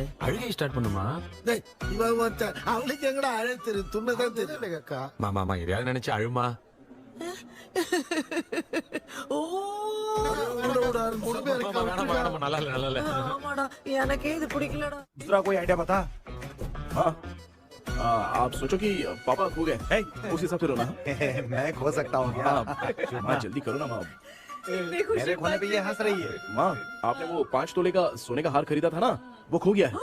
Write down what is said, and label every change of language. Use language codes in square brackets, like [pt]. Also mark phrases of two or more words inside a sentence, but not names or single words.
[ta] அழுகை ஸ்டார்ட் பண்ணுமா? டேய், இவன் ஒருத்தன் அவளுக்கு எங்கடா அழ தெரியும்? துண்ணதான் தெரியல அக்கா. மாமா எதையாவது நினைச்சு அழுமா. நல்லா இல்ல. ஆமாடா, எனக்கே இது பிடிக்கலடா. [hi] दूसरा कोई आइडिया बता। हाँ, आप सोचो कि पापा खो गए, उस हिसाब से रोना। मैं खो सकता हूँ क्या? माँ जल्दी करो ना माँ। कितनी खुशी मेरे खोने पे ये हंस रही है। माँ, आपने वो 5 तोले का सोने का हार खरीदा था ना, वो खो गया है।